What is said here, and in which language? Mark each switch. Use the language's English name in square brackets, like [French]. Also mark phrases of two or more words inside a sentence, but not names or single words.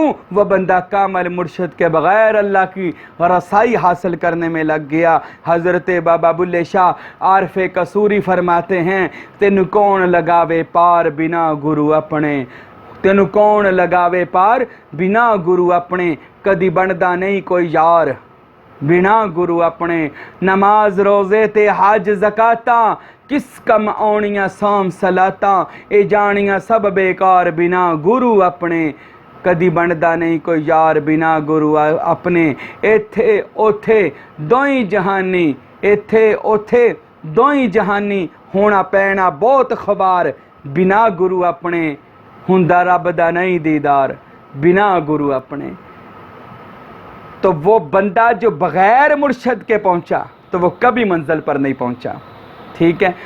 [Urdu] وہ بندہ کامل مرشد کے بغیر اللہ کی رسائی حاصل کرنے میں لگ گیا۔ حضرت بابا بلے شاہ عارف قصوری فرماتے ہیں [Punjabi] تینو کون لگاوے پار بنا گرو اپنے، تینو کون لگاوے پار بنا گرو اپنے، کدی بندا نہیں کوئی یار بنا گرو اپنے، نماز روزے تے حج زکاتاں کس کم آنیاں سام صلاتاں، اے جانیاں سب بیکار بنا گرو اپنے، کدی بندا نہیں کوئی یار بنا گرو اپنے، ایتھے اوتھے دوئی جہانی، ایتھے اوتھے دوئی جہانی، ہونا پینا بہت خبار بنا گرو اپنے، ہوندا رب دا نہیں دیدار بنا گرو اپنے۔ [Urdu] تو وہ بندہ جو بغیر مرشد کے پہنچا تو وہ کبھی منزل پر نہیں پہنچا، ٹھیک ہے؟